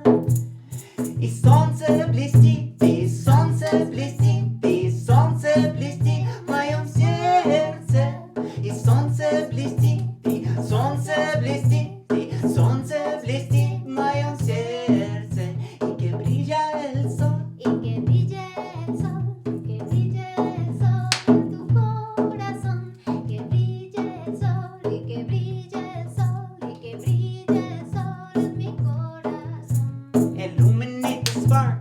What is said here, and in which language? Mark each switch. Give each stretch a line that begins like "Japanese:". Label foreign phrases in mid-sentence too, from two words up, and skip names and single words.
Russian: И солнце блестит, и солнце блестит, и солнце блестит в моем сердце. И солнце блестит, и солнце блестит, и солнце блестит в моем сердце.
Spanish: И que brilla el sol, Y que brille el sol, que brille el sol en tu corazón. Que brille el sol, y que brille el sol, y que brille el sol en mi corazón.
English: illuminate the spark.